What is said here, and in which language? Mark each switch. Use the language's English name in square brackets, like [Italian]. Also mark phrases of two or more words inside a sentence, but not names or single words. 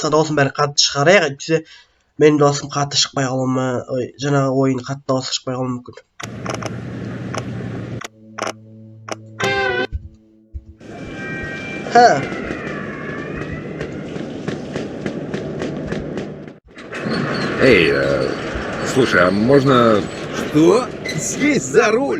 [Kazakh] Дауысын бәрі қатты шығарайық. Әйтпесе менің даусым қатты шықпай қалуы мүмкін. Жаңағы ойын қатты дауысы шықпай қалуы мүмкін. [Russian] Эй, слушай, а можно... Что? Сесть за руль?